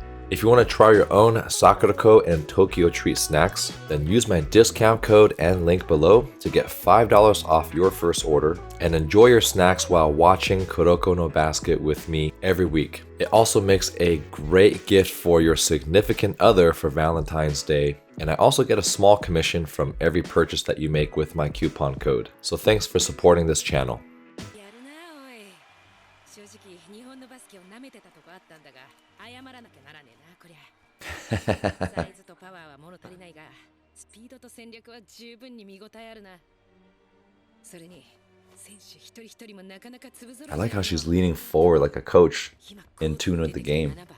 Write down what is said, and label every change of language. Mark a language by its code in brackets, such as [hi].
[en] If you want to try your own Sakurako and Tokyo Treat snacks, then use my discount code and link below to get $5 off your first order and enjoy your snacks while watching Kuroko No Basket with me every week. It also makes a great gift for your significant other for Valentine's Day, and I also get a small commission from every purchase that you make with my coupon code. So thanks for supporting this channel. [ja] やるなおい。正直日本のバスケを舐めてたとこあったんだが、謝らなきゃならねえなこりゃ。サイズとパワーは物足りないが、スピードと戦略は十分に見応えあるな。それに選手一人一人もなかなか潰ぞろい。 [en] I like how she's leaning forward like a coach in tune with the game.